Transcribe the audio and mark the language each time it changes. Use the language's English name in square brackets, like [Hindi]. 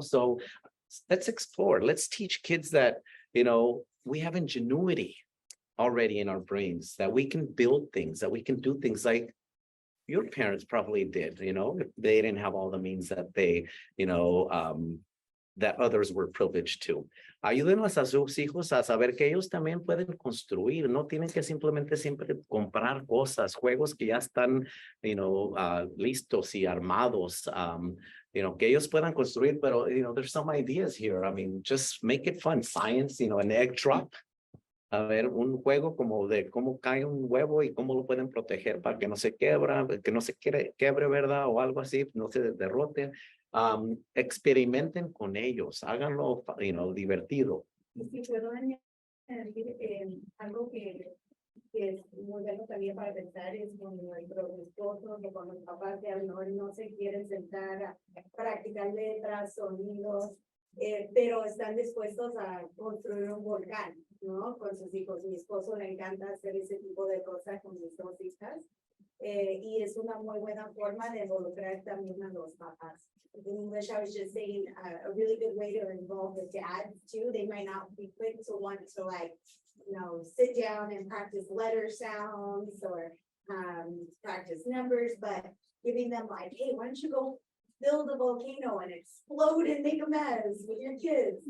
[English] So let's explore. Let's teach kids that, you know, we have ingenuity already in our brains, that we can build things, that we can do things like your parents probably did, you know, if they didn't have all the means that they, you know, that others were privileged to. [Spanish] Ayúdenlos a sus hijos a saber que ellos también pueden construir, no tienen que simplemente siempre comprar cosas, juegos que ya están, you know, listos y armados, you know, que ellos puedan construir, pero, you know, [English] there's some ideas here. I mean, just make it fun. Science, you know, an egg drop. [Spanish] A ver, un juego como de cómo cae un huevo y cómo lo pueden proteger para que no se quebra, que no se quebre, ¿verdad? O algo así, no se derrote. Experimenten con ellos, háganlo, you know, divertido. Si puedo añadir algo que es muy bueno también para pensar es con nuestros esposos o con los papás que a lo mejor no se quieren sentar a practicar letras, sonidos, pero están dispuestos a construir un volcán, ¿no? Con sus hijos. Mi esposo le encanta hacer ese tipo de cosas con mis dos hijas y es una muy buena forma de involucrar también a los papás. [English] In English, I was just saying a really good way to involve the dads too. They might not be quick to want to like, you know, sit down and practice letter sounds or practice numbers, but giving them like, hey, why don't you go build a volcano and explode and make a mess with your kids?